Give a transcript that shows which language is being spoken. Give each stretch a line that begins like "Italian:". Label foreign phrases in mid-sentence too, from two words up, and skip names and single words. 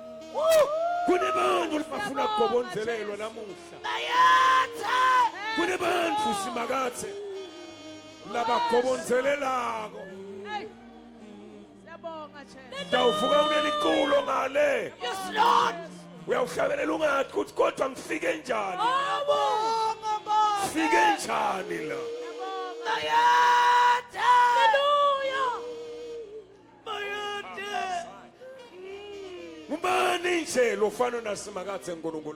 Swati: Kunebantu labafuna ukugobonzelelwa namuhla. Kunebantu simakathe labagobonzelelako. Hey. Siyabonga Jesu. Dawuvuka uneliculo ngale.
English: Yes, Lord.
Swati: Uyawuhlabelela ungathi ukuthi kodwa ngifike njani? Siyabonga Baba. Fike njani la? Siyabonga. Hallelujah. Ngubani nje lofana nasimakathe uNkulunkulu?